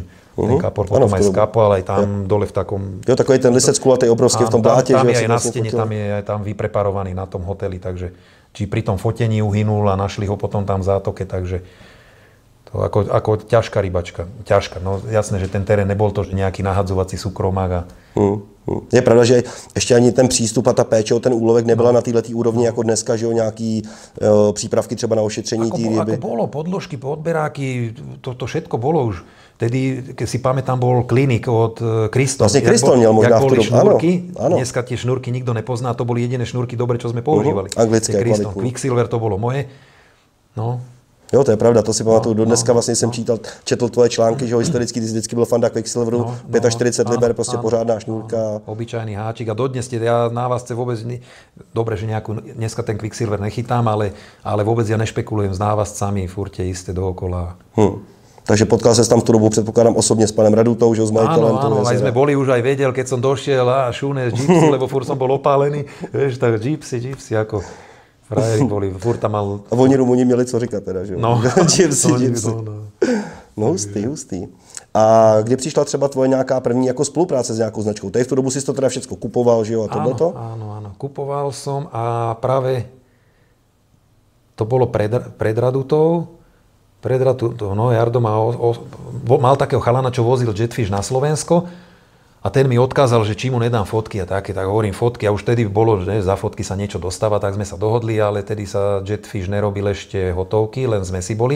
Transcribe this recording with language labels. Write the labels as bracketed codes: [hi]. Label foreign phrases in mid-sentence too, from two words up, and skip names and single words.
[sk] Ten kapor potom aj skapoval, aj tam dole v takom... [cs] Jo, takový ten lisec kulatý obrovský v tom bláte. [sk] Tam je aj na stene, tam je tam vypreparovaný na tom hoteli, takže či pri tom fotení uhynul a našli ho potom tam v zátoke, takže to ako ťažká rybačka. Ťažká, no jasné, že ten terén nebol to, že nejaký nahadzovací súkromák a... [cs] Je pravda, že ještě ani ten přístup a ta péče o ten úlovek nebyla na této úrovni jako dneska, že jo, nějaký přípravky třeba na ošetření té ryby. [sk] Ako bolo, podložky, podberáky, to všetko bolo už. Vtedy, keď si pamätám, bol klinik od Kriston. [cs] Vlastne Kriston měl možná v tu dobu. [sk] Áno. Dneska tie šnúrky nikto nepozná, to boli jediné šnúrky dobre, čo sme používali. [cs] Anglické, kvalitní. [sk] Quicksilver to bolo moje. No. [cs] Jo, to je pravda, to si pamatuju. Do dneska vlastně jsem četl tvoje články, že jo, historicky, ty vždycky byl fanda Quicksilveru, 45 liber, prostě pořádná šňůrka. [sk] Obyčajný háčik a dodnes ja na vás vôbec, dobre, že dneska ten Quicksilver nechytám, ale vôbec ja nešpekulujem s návazcami, furt tie isté dookola. Takže potkal sa tam v tú dobu, predpokladám, osobne s panem Radutou, že s majiteľom. Áno, aj sme boli už aj vedel, keď som došiel a šúne z Gypsy, lebo furt som bol opálený, vieš, tak Gypsy, ako... Frajeri boli, furt tam mal... [cs] A oni Rumuni měli co říkat teda, že jo? No. Gypsy. No, hustý. A kdy přišla třeba tvoje nějaká první jako spolupráce s nějakou značkou? Tady v tu dobu si to teda všechno kupoval, že jo? A tohleto? [sk] Áno. Kupoval som a práve to bolo pred Radutou. No, Jardo mal takého chalana, čo vozil Jetfish na Slovensko. A ten mi odkázal, že či mu nedám fotky a také, tak hovorím fotky a už vtedy bolo, že za fotky sa niečo dostáva, tak sme sa dohodli, ale tedy sa Jetfish nerobil ešte hotovky, len zmesi boli.